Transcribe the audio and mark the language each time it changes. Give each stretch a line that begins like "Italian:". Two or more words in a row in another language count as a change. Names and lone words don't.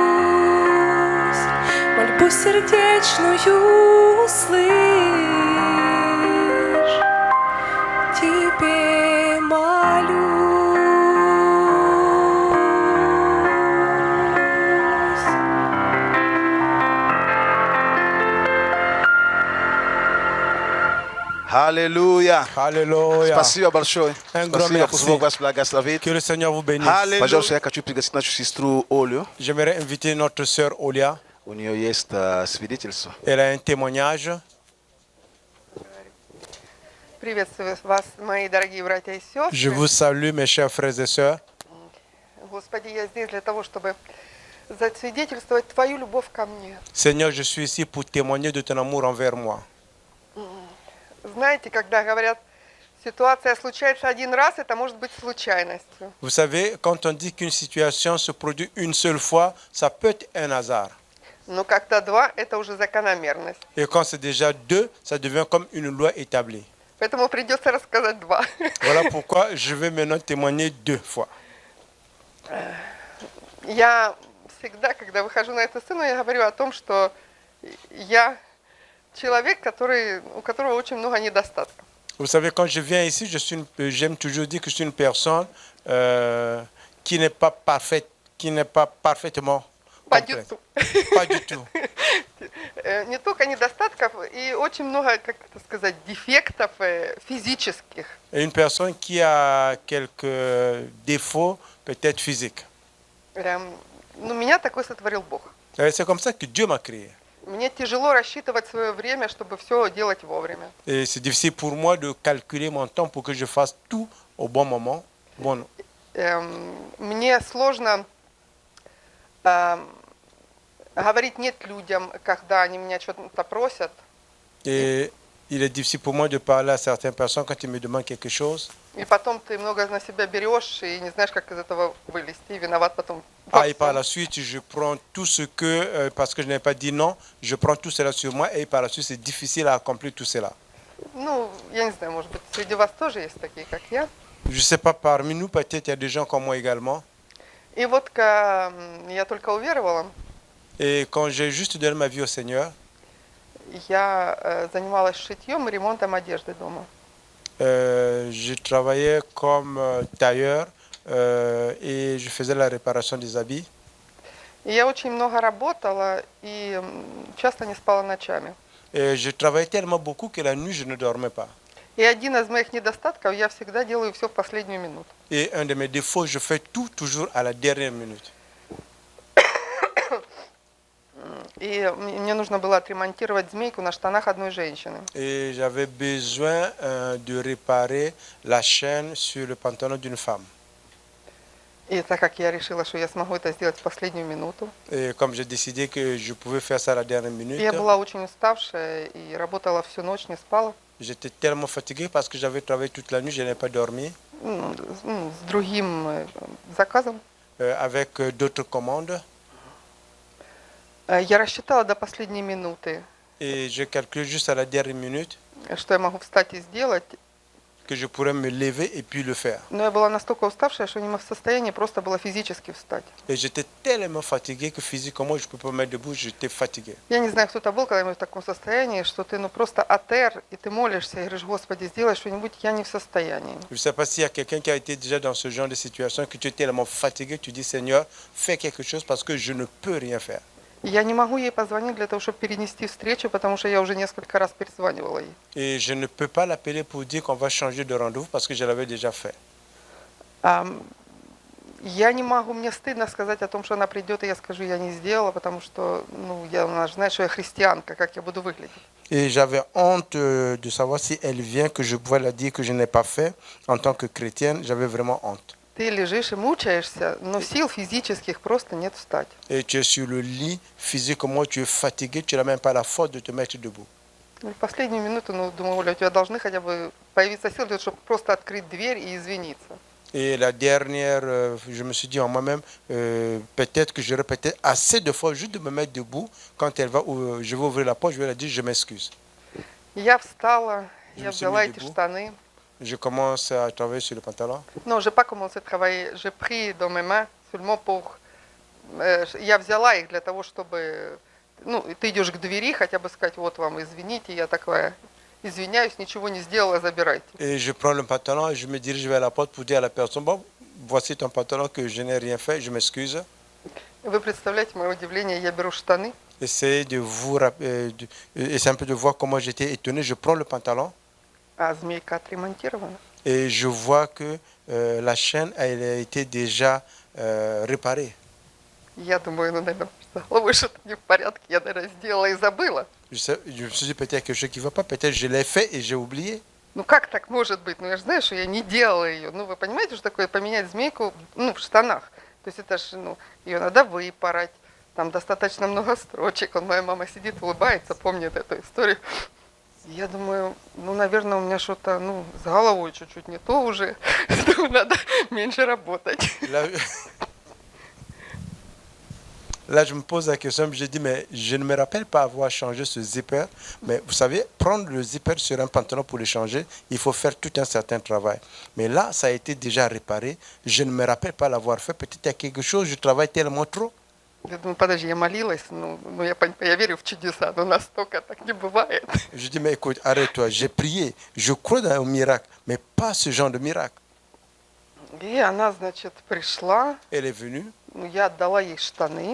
Russian: Мольбу сердечную услышь, тебе молюсь. Аллилуйя.
French: Alléluia.
Russian: Спасибо большое.
French: Un grand
Russian: Спасибо, пусть
French: merci.
Russian: Бог вас благословит.
French: Que le Seigneur vous bénisse.
Russian: Пожалуйста, я хочу пригласить нашу сестру Олю.
French: J'aimerais inviter notre sœur Olia.
Russian: У нее есть свидетельство.
French: Elle a un témoignage.
Russian: Приветствую вас, мои дорогие братья и
French: Je
Russian: сестры.
French: vous salue, mes chers frères et sœurs.
Russian: Господи, я здесь для того, чтобы засвидетельствовать Твою любовь ко мне.
French: Seigneur, je suis ici pour témoigner de ton amour envers moi.
Russian: Знаете, когда говорят, ситуация случается один раз, это может быть случайностью.
French: Vous savez, quand on dit qu'une situation se produit une seule fois, ça peut être un hasard.
Russian: Но когда два, это уже закономерность.
French: Et quand c'est déjà deux, ça devient comme une loi établie.
Russian: Поэтому придется рассказать два.
French: Voilà pourquoi je vais maintenant témoigner 2 fois.
Russian: Я всегда, когда выхожу на эту сцену, я говорю о том, что я человек, у которого очень много недостатков.
French: Vous savez, quand je viens ici, j'aime toujours dire que je suis une personne qui n'est pas parfaite, qui n'est pas parfaitement complète. Pas du tout.
Russian: Не только недостатков, и очень много, как это сказать, дефектов физических.
French: Et une personne qui a quelques défauts, peut-être physiques.
Russian: Ну, меня такой сотворил Бог.
French: C'est comme ça que Dieu m'a créé.
Russian: Мне тяжело рассчитывать свое время, чтобы все делать вовремя.
French: Et c'est difficile pour moi de calculer mon temps pour que je fasse tout au bon moment. Bon.
Russian: Мне сложно говорить «нет» людям, когда они меня что-то просят.
French: Et il est difficile pour moi de parler à certaines personnes quand ils me demandent quelque chose.
Russian: И потом ты много на себя берешь и не знаешь, как из этого вылезти, и виноват потом. во
French: Et par
Russian: всем.
French: la suite, je prends tout ce que, parce que je n'ai pas dit non, je prends tout cela sur moi et par la suite, c'est difficile à accomplir tout cela.
Russian: Ну, я не знаю, может быть, среди вас тоже есть такие, как я.
French: Je ne sais pas, parmi nous, peut-être il y a des gens comme moi également.
Russian: И вот когда я только уверовала,
French: Et quand j'ai juste donné ma vie au Seigneur,
Russian: я занималась шитьем и ремонтом одежды дома.
French: je travaillais comme tailleur et je faisais la réparation des habits.
Russian: И я очень много работала и часто не спала ночами.
French: Et je travaillais tellement beaucoup que la nuit, je ne dormais pas.
Russian: И один из моих недостатков, я всегда делаю все в последнюю минуту.
French: Et un de mes défauts, je fais tout toujours à la dernière minute.
Russian: И мне нужно было отремонтировать змейку на штанах одной женщины.
French: Et j'avais besoin de réparer la chaîne sur le pantalon d'une femme.
Russian: И так как я решила, что я смогу это сделать в последнюю минуту,
French: Et comme j'ai décidé que je pouvais faire ça à la dernière minute,
Russian: я была очень уставшая и работала всю ночь, не спала.
French: j'étais tellement fatigué parce que j'avais travaillé toute la nuit, je n'ai pas dormi,
Russian: С другим заказом.
French: avec d'autres commandes.
Russian: Я рассчитала до последней минуты,
French: Et je calculais juste à la dernière minute
Russian: что я могу встать и сделать.
French: que je pourrais me lever et puis le faire.
Russian: Но я была настолько уставшая, что не в состоянии просто было физически встать.
French: Et j'étais tellement fatigué que physiquement, je ne pouvais pas me mettre debout, j'étais fatigué.
Russian: Я не знаю, кто это был, когда мы в таком состоянии, что ты просто атер, и ты молишься, и говоришь, Господи, сделай что-нибудь, я не в состоянии.
French: Je ne sais pas s'il y a quelqu'un qui a été déjà dans ce genre de situation, que tu es tellement fatigué, tu dis Seigneur, fais quelque chose parce que je ne peux rien faire.
Russian: Я не могу ей позвонить для того, чтобы перенести встречу, потому что я уже несколько раз перезванивала ей.
French: Et je ne peux pas l'appeler pour dire qu'on va changer de rendez-vous parce que je l'avais déjà fait.
Russian: Я не могу, мне стыдно сказать о том, что она придет, и я скажу, я не сделала, потому что, она же знает, что я христианка, как я буду выглядеть.
French: Et j'avais honte de savoir si elle vient, que je pouvais la dire que je n'ai pas fait. En tant que chrétienne, j'avais vraiment honte.
Russian: Ты лежишь и мучаешься, но сил физических просто нет встать.
French: Et tu es sur le lit, physiquement, tu es fatigué, tu n'as même pas la force de te mettre debout.
Russian: И в последнюю минуту, думаю, Оля, у тебя должны хотя бы появиться силы, для того, чтобы просто открыть дверь и извиниться.
French: Et la dernière, je me suis dit en moi-même, peut-être que j'aurais peut-être assez de force juste de me mettre debout. Quand elle va, je vais ouvrir la porte, je vais la dire, je m'excuse.
Russian: Я встала,
French: Je
Russian: я
French: me suis
Russian: взяла
French: mis
Russian: эти
French: debout.
Russian: штаны.
French: Je commence à travailler sur le pantalon. Non, j'ai pas commencé à travailler. J'ai pris dans mes mains seulement pour...
Russian: Я взяла их для того, чтобы... ты идешь к двери, хотя бы сказать, вот вам, извините, я такая... Извиняюсь, ничего не сделала, забирайте.
French: Et je prends le pantalon et je me dirige vers la porte pour dire à la personne, bon, voici ton pantalon que je n'ai rien fait, je m'excuse.
Russian: Вы представляете мое удивление, я беру штаны,
French: Essayez de vous essayez un peu de voir comment j'étais étonné. Je prends le pantalon
Russian: а змейка отремонтирована.
French: et je vois que la chaîne elle a été déjà réparée.
Russian: Я думаю, наверное, головой что-то не в порядке, я, наверное, сделала и забыла.
French: Je me suis dit peut-être quelque chose qui ne va pas, peut-être je l'ai fait et j'ai oublié.
Russian: Как так может быть? Я же знаю, что я не делала ее. Вы понимаете, что такое поменять змейку, в штанах? То есть это же, ее надо выпороть. Там достаточно много строчек. Моя мама сидит, улыбается, помнит эту историю. Я думаю, наверное, у меня что-то, с головой чуть-чуть не то уже. Надо меньше работать.
French: Là, je me pose la question, je dis, mais je ne me rappelle pas avoir changé ce zipper. Mais vous savez, prendre le zipper sur un pantalon pour le changer, il faut faire tout un certain travail. Mais là, ça a été déjà réparé. Je ne me rappelle pas l'avoir fait. Peut-être il y a quelque chose, je travaille tellement trop.
Russian: Я думаю, подожди, я молилась, я верю в чудеса, но настолько так не бывает.
French: Je dis, mais écoute, arrête-toi, j'ai prié, je crois dans un miracle, mais pas ce genre de miracle.
Russian: И она, значит, пришла,
French: Elle est venue,
Russian: я отдала ей штаны,